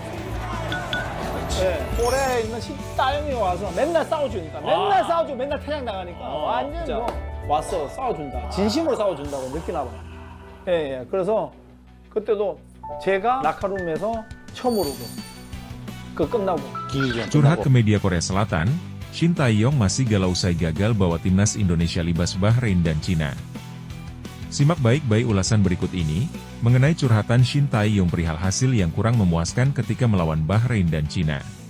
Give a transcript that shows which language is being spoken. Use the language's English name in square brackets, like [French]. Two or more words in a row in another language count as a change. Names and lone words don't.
[Korean] 네, 올해 있는 신따영이 와서 맨날 싸워주니까 맨날 싸워주고 맨날 퇴장 나가니까 완전 뭐 왔어 싸워준다 진심으로 싸워준다고 느끼나 봐요. 예, 그래서 그때도 제가 라카룸에서 처음으로 그 끝나고 [Indonesian] Curhat ke media Korea Selatan, Shin Tae-yong masih galau usai gagal bawa timnas Indonesia libas Bahrain dan Cina. Simak baik-baik ulasan berikut ini, mengenai curhatan Shin Tae-yong perihal hasil yang kurang memuaskan ketika melawan Bahrain dan Cina.